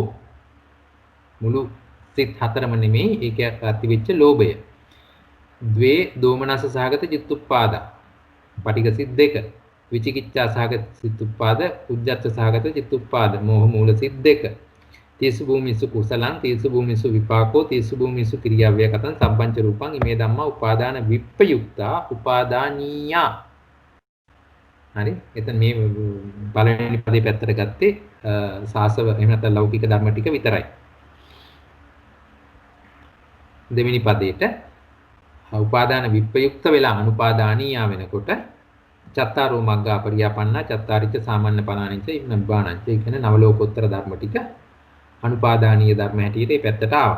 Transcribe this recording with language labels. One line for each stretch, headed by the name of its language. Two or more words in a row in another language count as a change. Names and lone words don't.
Sinhala: මුළු සිත් හතරම නෙමෙයි ඒක ඇතිවෙච්ච ලෝභය.
Pali: ද්වේ දෝමනස සහගත චිත්තුප්පාදා.
Sinhala: පටිඝ සිත් දෙක.
Pali: විචිකිච්ඡා සහගත චිත්තුප්පාද, උද්ධච්ච සහගත චිත්තුප්පාද,
Sinhala: මෝහ මූල සිත් දෙක.
Pali: තීසු භූමිසු කුසලං, තීසු භූමිසු විපාකෝ, තීසු භූමිසු ක්‍රියාව්‍යකතං සම්පංච රූපං ඉමේ ධම්මා උපාදාන විප්‍රයුක්තා උපාදානීයා.
Sinhala: හරි එතන මේ පළවෙනි පදේ පැත්තට ගත්තේ සාසව එහෙම නැත්නම් ලෞකික ධර්ම ටික විතරයි. දෙවෙනි පදේට උපාදාන විප්‍රයුක්ත වෙලා අනුපාදානීයා වෙනකොට
Pali: චත්තාරෝ මග්ගා පරියාපන්නා චත්තාරිච්ච සාමාන්‍ය පලානිච්ච නිබ්බානංච
Sinhala: ඒ කියන්නේ නවලෝකෝත්තර ධර්ම ටික අනුපාදානීය ධර්ම හැටියට මේ පැත්තට ආවා.